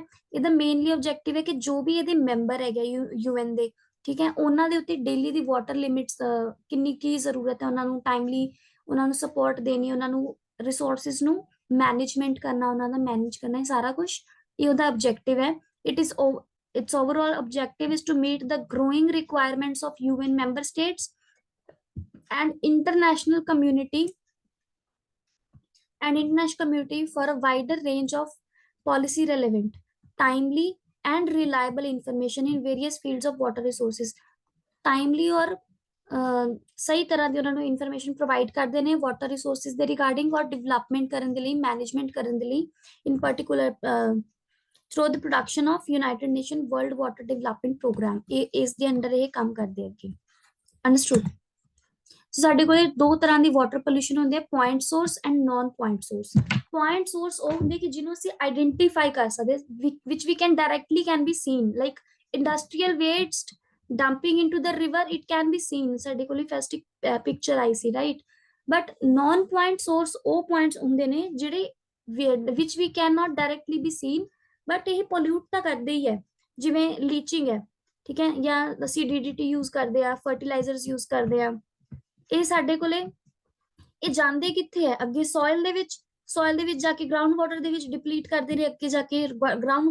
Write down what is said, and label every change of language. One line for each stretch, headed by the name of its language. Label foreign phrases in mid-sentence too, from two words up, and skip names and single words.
Punjabi: ਇਹਦਾ
English: mainly objective
Punjabi: ਹੈ ਕਿ ਜੋ ਵੀ ਇਹਦੇ ਮੈਂਬਰ ਹੈਗੇ UN ਦੇ, ਠੀਕ ਹੈ, ਉਹਨਾਂ ਦੇ ਉੱਤੇ ਡੇਲੀ ਦੀ
English: water limits
Punjabi: ਕਿੰਨੀ ਕੀ ਜ਼ਰੂਰਤ ਹੈ, ਉਹਨਾਂ ਨੂੰ ਟਾਈਮਲੀ ਉਹਨਾਂ ਨੂੰ ਸਪੋਰਟ ਦੇਣੀ, ਉਹਨਾਂ ਨੂੰ ਰਿਸੋਰਸਿਸ ਨੂੰ ਮੈਨੇਜਮੈਂਟ ਕਰਨਾ, ਉਹਨਾਂ ਦਾ ਮੈਨੇਜ ਕਰਨਾ, ਇਹ ਸਾਰਾ ਕੁਝ ਇਹ ਉਹਦਾ ਆਬਜੈਕਟਿਵ ਹੈ।
English: its overall objective is to meet the growing requirements of UN member states and international community for a wider range of policy relevant, timely and reliable information in various fields of water resources.
Punjabi: Timely और ਸਹੀ ਤਰ੍ਹਾਂ ਦੀ ਉਹਨਾਂ ਨੂੰ
English: information provide
Punjabi: ਕਰਦੇ ਨੇ
English: water resources
Punjabi: ਦੇ ਰਿਗਾਰਡਿੰਗ ਔਰ ਡਿਵੈਲਪਮੈਂਟ ਕਰਨ ਦੇ ਲਈ ਮੈਨੇਜਮੈਂਟ ਕਰਨ ਦੇ ਲਈ
English: in particular through the production of United Nation World Water Development Programme
Punjabi: ਇਸ ਦੇ ਅੰਡਰ ਇਹ ਕੰਮ ਕਰਦੇ ਅੱਗੇ
English: understood so
Punjabi: ਸਾਡੇ ਕੋਲੇ ਦੋ ਤਰ੍ਹਾਂ ਦੀ
English: water pollution
Punjabi: ਹੁੰਦੀ ਹੈ
English: point source and non point source point source
Punjabi: ਉਹ ਹੁੰਦੇ ਕਿ ਜਿਹਨੂੰ ਅਸੀਂ ਆਈਡੈਂਟੀਫਾਈ ਕਰ ਸਕਦੇ
English: which we can directly can be seen like industrial waste dumping into the river it can be seen
Punjabi: ਸਾਡੇ ਕੋਲ
English: first picture
Punjabi: ਆਈ ਸੀ
English: right but non point source
Punjabi: ਉਹ ਪੁਆਇੰਟਸ ਹੁੰਦੇ ਨੇ ਜਿਹੜੇ
English: which we cannot directly be seen
Punjabi: ਬਟ ਇਹ ਪੋਲਿਊਟ ਤਾਂ ਕਰਦੇ ਹੀ ਹੈ ਜਿਵੇਂ ਲੀਚਿੰਗ ਹੈ ਠੀਕ ਹੈ ਜਾਂ ਅਸੀਂ DDT ਯੂਜ਼ ਕਰਦੇ ਆ
English: fertilizers use
Punjabi: ਕਰਦੇ ਆ ਇਹ ਸਾਡੇ ਕੋਲੇ ਇਹ ਜਾਂਦੇ ਕਿੱਥੇ ਹੈ ਅੱਗੇ ਸੋਇਲ ਦੇ ਵਿੱਚ ਜਾ ਕੇ
English: ground water
Punjabi: ਦੇ ਵਿੱਚ ਡਿਪਲੀਟ ਕਰਦੇ ਨੇ ਅੱਗੇ ਜਾ ਕੇ ਗਰਾਊਂਡ